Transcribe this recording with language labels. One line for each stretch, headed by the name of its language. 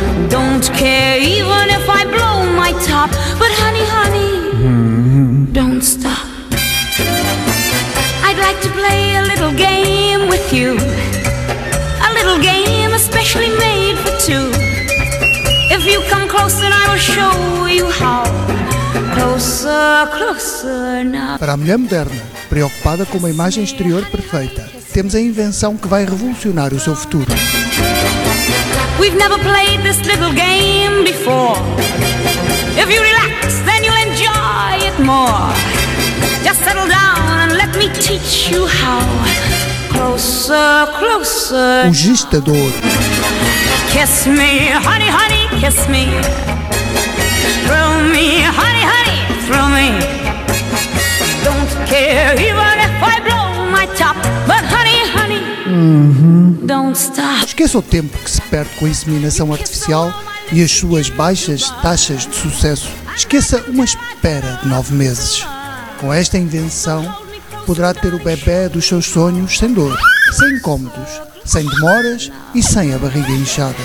English: Don't care even if I blow my top, but honey, honey, don't stop. I'd like to play a little game with you, a little game especially made for two. If you come close, then I will show you how. Closer, closer now.
Portuguese: Para a mulher moderna, preocupada com uma imagem exterior perfeita, temos a invenção que vai revolucionar o seu futuro.
English: We've never played this little game before. If you relax, then you'll enjoy it more. Just settle down and let me teach you how. Closer, closer.
Portuguese: O gestador.
English: Kiss me, honey, honey, kiss me. Throw me, honey, honey, throw me. Don't care even if I blow my top. But honey, honey, don't stop.
Portuguese: Esqueça o tempo que se perde com a inseminação artificial e as suas baixas taxas de sucesso. Esqueça uma espera de 9 meses. Com esta invenção, poderá ter o bebê dos seus sonhos sem dor, sem incômodos, sem demoras e sem a barriga inchada.